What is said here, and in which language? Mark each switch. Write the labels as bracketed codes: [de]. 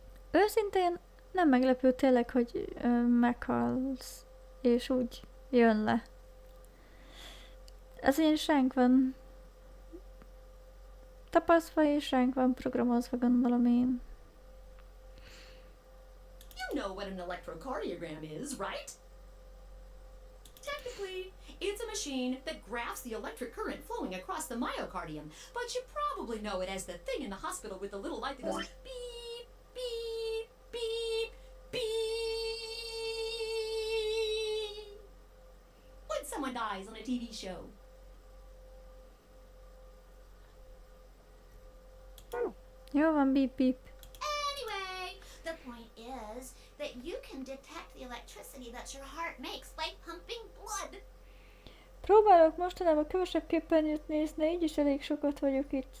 [hu] Őszintén nem meglepő tényleg, hogy meghalsz, és úgy jön le. Ez ugyanis ránk van tapasztva, és ránk van programozva, gondolom én. [en] You know what an electrocardiogram is, right? Technically, it's a machine that graphs the electric current flowing across the myocardium, but you probably know it as the thing in the hospital with the little light that goes beep, beep, beep, beep. When someone dies on a TV show. [hu] Jó van, bip bip. [en] Anyway, the point is that you can detect the electricity that your heart makes by pumping blood. [hu] Próbálok mostanában kevesebb képernyőt nézni, így is elég sokat vagyok itt.